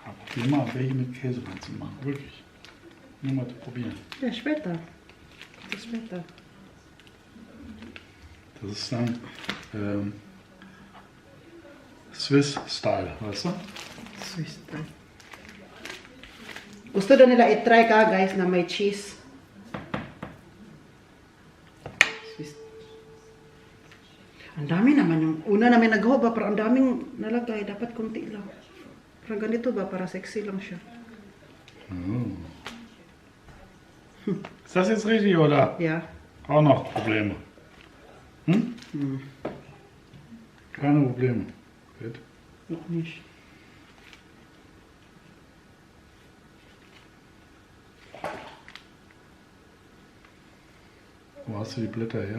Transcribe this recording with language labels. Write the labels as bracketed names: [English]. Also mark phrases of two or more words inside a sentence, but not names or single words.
[German] Geh mal, welche mit Käse kannst du machen? Wirklich. Nur mal probieren. Ja, später. Das später. Das ist dann [English] Swiss Style, [German] weißt du? [English] Swiss style. [Filipino] Gusto daw nila i-try ka guys na may cheese. Swiss. Ang dami naman yung una namin nagawa ba, pero ang daming nalagay. Dapat konti lang. Parang ganito ba, para sexy lang siya. Oh. [German] Ist das jetzt richtig oder [English] Yeah. [German] auch noch Probleme? Hm? Keine Probleme. Gut. Noch nicht. Wo hast du die Blätter her?